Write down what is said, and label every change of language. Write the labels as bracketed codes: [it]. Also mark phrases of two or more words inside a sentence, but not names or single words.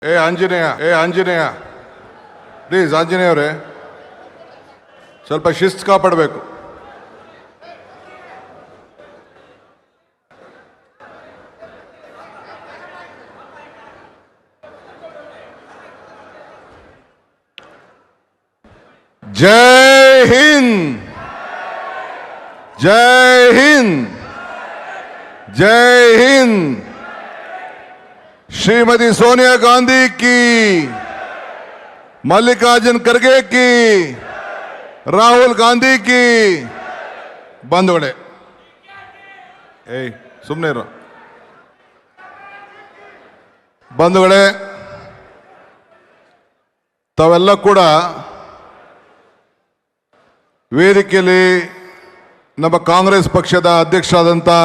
[kn] ಆಂಜನೇಯ ಪ್ಲೀಸ್ ಆಂಜನೇಯ ಅವರೇ ಸ್ವಲ್ಪ ಶಿಸ್ತು ಕಾಪಾಡಬೇಕು. [hi] जय हिंद, जय हिंद, जय हिंद. श्रीमती सोनिया गांधी की, मल्लिकार्जुन खड़गे की, राहुल गांधी की. [kn] ಬಂಧುಗಳೇ, ಸುಮ್ಮನೆ ಇರು. ಬಂಧುಗಳೇ, ತಾವೆಲ್ಲ ಕೂಡ ವೇದಿಕೆಯಲ್ಲಿ ನಮ್ಮ ಕಾಂಗ್ರೆಸ್ ಪಕ್ಷದ ಅಧ್ಯಕ್ಷರಾದಂಥ